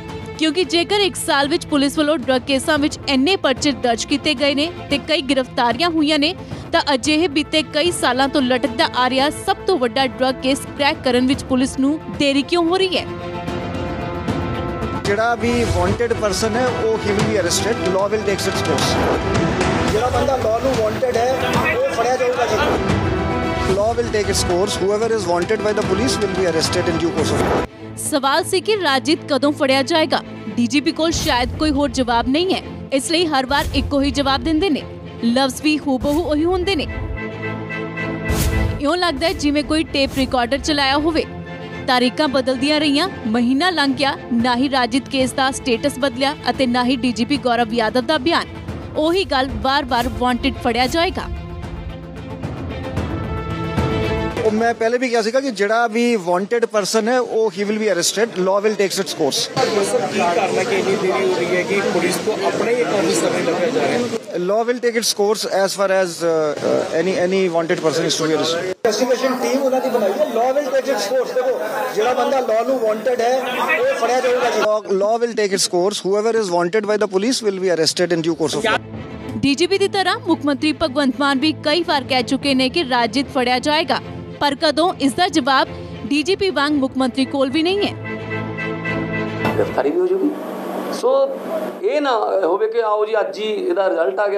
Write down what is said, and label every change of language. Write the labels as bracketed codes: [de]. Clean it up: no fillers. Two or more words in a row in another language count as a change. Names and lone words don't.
[pa] ਕਿਉਂਕਿ ਜੇਕਰ 1 ਸਾਲ ਵਿੱਚ ਪੁਲਿਸ ਵੱਲੋਂ ਡਰੱਗ ਕੇਸਾਂ ਵਿੱਚ ਇੰਨੇ ਪਰਚੇ ਦਰਜ ਕੀਤੇ ਗਏ ਨੇ ਤੇ ਕਈ ਗ੍ਰਿਫਤਾਰੀਆਂ ਹੋਈਆਂ ਨੇ, ਤਾਂ ਅਜਿਹੇ ਬੀਤੇ ਕਈ ਸਾਲਾਂ ਤੋਂ ਲਟਕਦਾ ਆ ਰਿਹਾ ਸਭ ਤੋਂ ਵੱਡਾ [en] drug case crack [pa] ਕਰਨ ਵਿੱਚ ਪੁਲਿਸ ਨੂੰ ਦੇਰੀ ਕਿਉਂ ਹੋ ਰਹੀ ਹੈ? ਜਿਹੜਾ ਵੀ [en] wanted person [pa] ਹੈ ਉਹ ਹੀ [en] will be arrested, law will takes its course. [pa] ਜਿਹੜਾ ਬੰਦਾ ਲਾਅ ਨੂੰ ਵਾਂਟਡ ਹੈ ਉਹ ਫੜਿਆ ਜਾਊਗਾ ਜੀ। [en] Law will take its course. Whoever is wanted by the police will be arrested in due course of time. [pa] ਸਵਾਲ ਸੀ ਕਿ ਰਾਜੀਤ ਕਦੋਂ ਫੜਿਆ ਜਾਏਗਾ। ਡੀਜੀਪੀ ਕੋਲ ਸ਼ਾਇਦ ਕੋਈ ਹੋਰ ਜਵਾਬ ਨਹੀਂ ਹੈ, ਇਸ ਲਈ ਹਰ ਵਾਰ ਇੱਕੋ ਹੀ ਜਵਾਬ ਦਿੰਦੇ ਨੇ। ਲਫ਼ਜ਼ ਵੀ ਹੂਬਹੂ ਉਹੀ ਹੁੰਦੇ ਨੇ। ਇਉਂ ਲੱਗਦਾ ਹੈ ਜਿਵੇਂ ਕੋਈ ਟੇਪ ਰਿਕਾਰਡਰ ਚਲਾਇਆ ਹੋਵੇ। ਤਾਰੀਖਾਂ ਬਦਲਦੀਆਂ ਰਹੀਆਂ, ਮਹੀਨਾ ਲੰਘ ਗਿਆ, ਨਾ ਹੀ ਰਾਜੀਤ ਕੇਸ ਦਾ ਸਟੇਟਸ ਬਦਲਿਆ ਅਤੇ ਨਾ ਹੀ ਡੀਜੀਪੀ ਗੌਰਵ ਯਾਦਵ ਦਾ ਬਿਆਨ। ਉਹੀ ਗੱਲ ਵਾਰ-ਵਾਰ ਵਾਂਟਡ ਫੜਿਆ ਜਾਏਗਾ। ਮੈਂ ਪਹਿਲੇ ਵੀ ਕਿਹਾ ਸੀਗਾ ਕਿ ਜਿਹੜਾ ਵੀ [en] wanted person [pa] ਹੈ ਉਹ ਹੀ [en] will be arrested. Law will takes its course. Law will take its course as far as any wanted person is to be arrested. Investigation team [pa] ਉਹਨਾਂ ਦੀ ਬਣਾਈ ਹੈ। [en] Law will take its course। [pa] ਦੇਖੋ ਜਿਹੜਾ ਬੰਦਾ ਲਾਅ ਨੂੰ ਵਾਂਟਡ ਹੈ ਉਹ ਫੜਿਆ ਜਾਊਗਾ ਜੀ। [en] Law will take its course. Whoever is wanted by the police will be arrested in due course of time. [pa] ਡੀਜੀਪੀ ਦੀ ਤਰ੍ਹਾਂ ਮੁੱਖ ਮੰਤਰੀ ਭਗਵੰਤ ਮਾਨ ਵੀ ਕਈ ਵਾਰ ਕਹਿ ਚੁੱਕੇ ਨੇ ਕਿ ਰਾਜੀਤ ਫੜਿਆ ਜਾਏਗਾ, ਪਰ ਕਦੋਂ, ਇਸ ਦਾ ਜਵਾਬ ਡੀਜੀਪੀ ਵਾਂਗ ਮੁੱਖ ਮੰਤਰੀ ਕੋਲ ਵੀ ਨਹੀਂ ਹੈ। ਗ੍ਰਿਫਤਾਰੀ ਵੀ ਹੋ ਜੂਗੀ। ਸੋ ਇਹ ਨਾ ਹੋਵੇ ਕਿ ਆਓ ਜੀ ਅੱਜ ਹੀ ਇਹਦਾ ਰਿਜ਼ਲਟ ਆ ਗਿਆ।